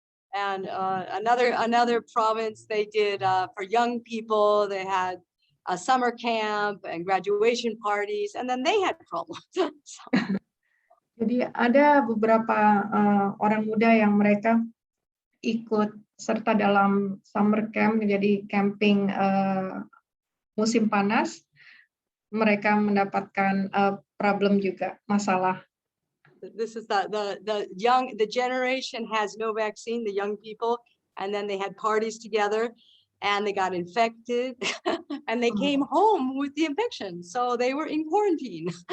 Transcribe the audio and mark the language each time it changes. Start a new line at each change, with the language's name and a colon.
English: And another province they did for young people, they had a summer camp and graduation parties, and then they had problems.
Indonesian: Jadi ada beberapa orang muda yang mereka ikut serta dalam summer camp, menjadi camping musim panas. Mereka mendapatkan problem juga, masalah.
English: This is the generation has no vaccine, the young people, and then they had parties together, and they got infected, and they came home with the infection, so they were in quarantine.